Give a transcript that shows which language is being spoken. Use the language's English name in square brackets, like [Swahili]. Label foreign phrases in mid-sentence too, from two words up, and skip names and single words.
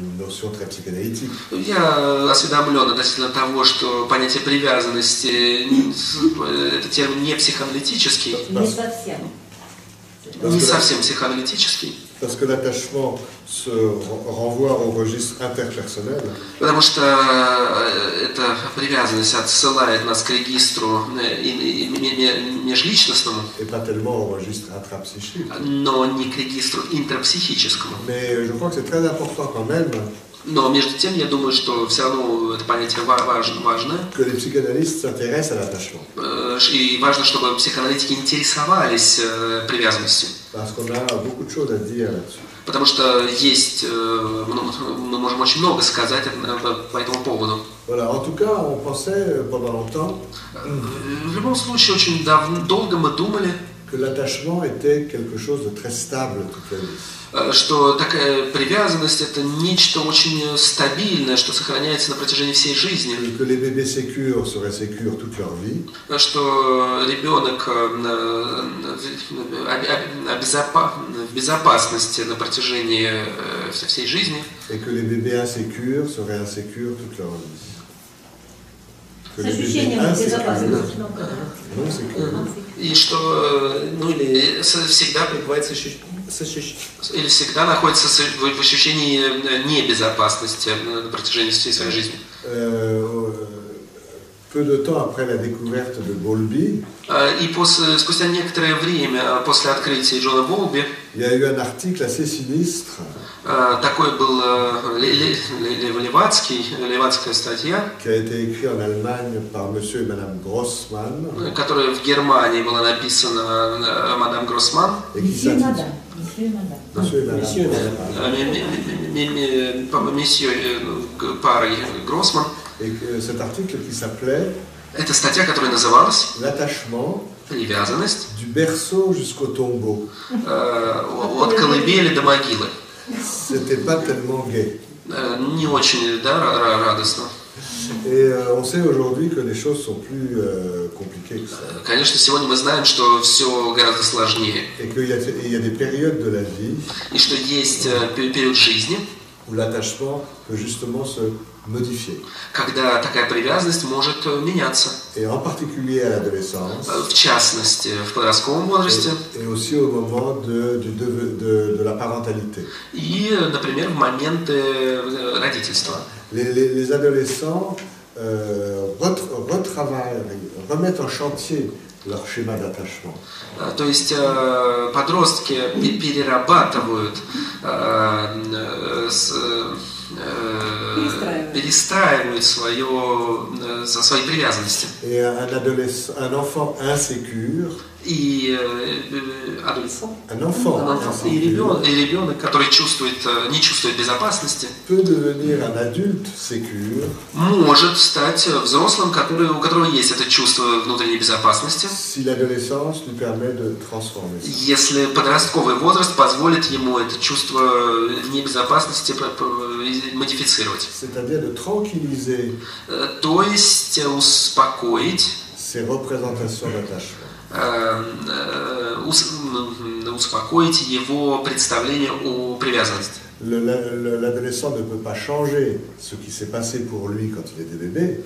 [French] notion très psychanalytique. [Russian] Я осведомлен относительно того, что понятие привязанности это термин не психоаналитический, не совсем психоаналитический. [French] Parce que l'attachement se renvoie au registre interpersonnel. [Russian] Потому что эта привязанность отсылает нас к регистру межличностному, [French] Et pas tellement au registre intrapsychique. [Russian] но не к регистру интерпсихическому. [French] Mais je crois que c'est très important quand même [Russian] Но между тем, я думаю, что все равно это понятие важное. [French] que les psychanalystes s'intéressent à l'attachement. [Russian] И важно, чтобы психоаналитики интересовались привязанностью. [French] Parce qu'on a beaucoup de choses à dire là-dessus. [Russian] Потому что есть, мы можем очень много сказать по этому поводу. [French] Voilà, en tout cas, on pensait pendant longtemps [Russian] В любом случае, очень долго мы думали, [French] que l'attachement était quelque chose de très stable toute la vie. [Russian] Что такая привязанность это нечто очень стабильное, что сохраняется на протяжении всей жизни. [French] Que les bébés sécures seraient sécures toute leur vie. [Russian] Что ребенок в безопасности на протяжении всей жизни. [French] Et que les bébés insécures seraient insécures toute leur vie. Que les bébés insécures. [Russian] И что, или всегда пребывает или всегда находится в ощущении небезопасности на протяжении всей своей жизни. [French] Peu de temps après la découverte de Bowlby, [Russian] И спустя некоторое время после открытия Джона Боулби, [French] il y a eu un article assez sinistre [Russian] такой был левацкая статья, [French] qui a été écrit en Allemagne par monsieur et madame Grossman, [Russian] которая в Германии была написана мадам Гроссман, [French] et qui s'intitule Monsieur et madame [Russian] месье парой Гроссман. [French] Et cet article qui s'appelait [Russian] Это статья, которая называлась [French] L'attachement [Russian] «Привязанность [French] du berceau jusqu'au tombeau». [Russian] От колыбели до могилы. [French] C'était pas tellement gai. [Russian] Не очень, да, радостно. [French] Et on sait aujourd'hui que les choses sont plus compliquées que ça. [Russian] Конечно, сегодня мы знаем, что все гораздо сложнее. [French] Et qu'il y a des périodes de la vie [Russian] И что есть период жизни, [French] où l'attachement peut justement se modifier. [Russian] когда такая привязанность может меняться. [French] Et en particulier à l'adolescence. [Russian] В частности, в подростковом возрасте. [French] Et aussi au moment de la parentalité. [Russian] И, например, в моменты родительства. [French] Les adolescents remettent en chantier leur schéma d'attachement. [Russian] То есть подростки перерабатывают, перестраивают свои привязанности. [French] Et un enfant insécure, [Russian] И ребенок, который не чувствует безопасности, [French] peut devenir un adulte sécure, [Russian] может стать взрослым, у которого есть это чувство внутренней безопасности, [French] si l'adolescence lui permet de transformer. [Russian] Если подростковый возраст позволит ему это чувство небезопасности модифицировать. [French] C'est-à-dire de tranquilliser [Russian] То есть успокоить [French] ces représentations d'attachement. [Russian] Успокоить его представление о привязанности. [French] L'adolescent ne peut pas changer ce qui s'est passé pour lui quand il était bébé.